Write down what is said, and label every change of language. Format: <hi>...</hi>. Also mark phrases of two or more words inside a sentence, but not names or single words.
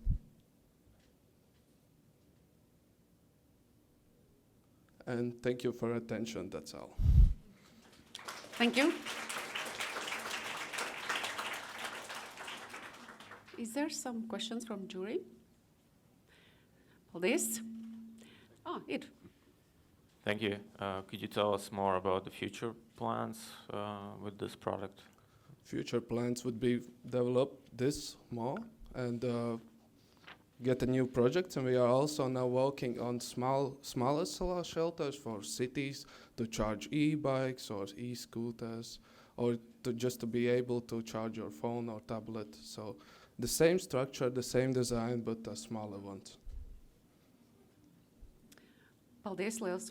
<en>And thank you for your attention, that's all. Thank you. Is there some questions from jury?</en> <lv>Paldies. Ir.</lv> <en>Thank you. Could you tell us more about the future plans with this product? Future plans would be develop this more and get a new project. And we are also now working on smaller solar shelters for cities to charge e-bikes or e-scooters, or just to be able to charge your phone or tablet. So the same structure, the same design, but a smaller one.</en> <lv>Paldies, liels.</lv>